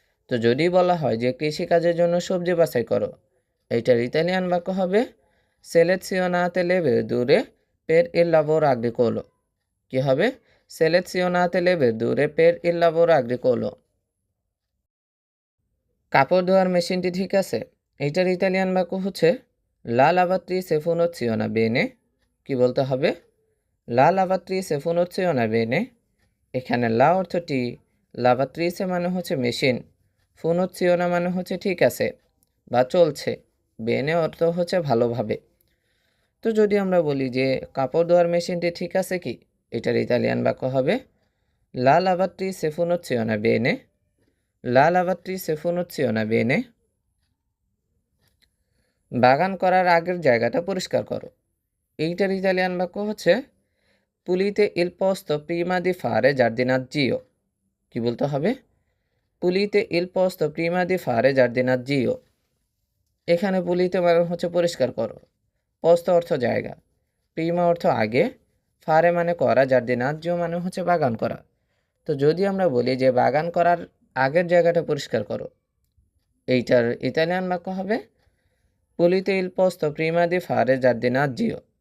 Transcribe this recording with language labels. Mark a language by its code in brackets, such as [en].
[bn] তো যদি বলা হয় যে কৃষিকাজের জন্য সবজি বাছাই করো, এইটার ইতালিয়ান বাক্য হবে [it] selezionate le verdure per il lavoro agricolo। [bn] কি হবে? [it] selezionate le verdure per il lavoro agricolo। [bn] কাপড় ধোয়ার মেশিনটি ঠিক আছে, এইটার ইতালিয়ান বাক্য হচ্ছে [it] লা lavatrice funziona bene। [bn] কি বলতে হবে? [it] লা lavatrice funziona bene। [bn] এখানে লা অর্থটি, lavatrice মানে হচ্ছে মেশিন, funziona মানে হচ্ছে ঠিক আছে বা চলছে, বেনে অর্থ হচ্ছে ভালোভাবে। তো যদি আমরা বলি যে কাপড় ধোয়ার মেশিনটি ঠিক আছে কি, এটার ইতালিয়ান বাক্য হবে [it] লা lavatrice funziona bene। লা lavatrice funziona bene। [bn] বাগান করার আগের জায়গাটা পরিষ্কার করো, এইটার ইতালিয়ান বাক্য হচ্ছে [it] pulite il posto prima di fare giardinaggio। [bn] কি বলতে হবে? [it] pulite il posto prima di fare giardinaggio। [bn] এখানে পুলিতে মানে হচ্ছে পরিষ্কার করো, পোস্ত অর্থ জায়গা, প্রিমা অর্থ আগে, ফারে মানে করা, জার্দিনাজ্জো মানে হচ্ছে বাগান করা। তো যদি আমরা বলি যে বাগান করার আগের জায়গাটা পরিষ্কার করো, এইটার ইতালিয়ান বাক্য হবে [it] পুলিতে ইল পোস্তো প্রিমা দি ফারে জার্দিনাজ্জিও।